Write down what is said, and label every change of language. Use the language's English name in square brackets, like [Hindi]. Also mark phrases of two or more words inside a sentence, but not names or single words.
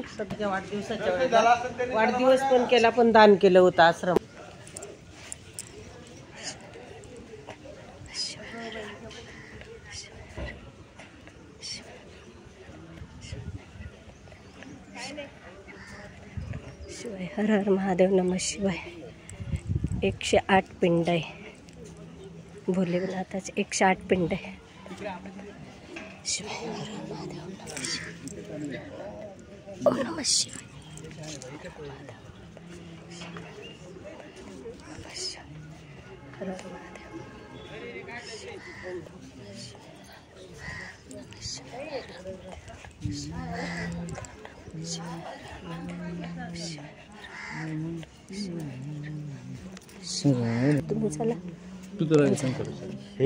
[Marathi] सध्या वाढदिवस पण केला, पण दान केलं होतं आश्रम। [Sanskrit] शिवाय हर हर महादेव नमः शिवाय। [Marathi] 108 पिंड आहे भोलेनाथाचे। 108 पिंड आहे। [Sanskrit] शिवाय हर हर महादेव नमः शिवाय। ओम नमः शिवाय। हर हर महादेव। [Marathi] तुम्ही चला तू तर हे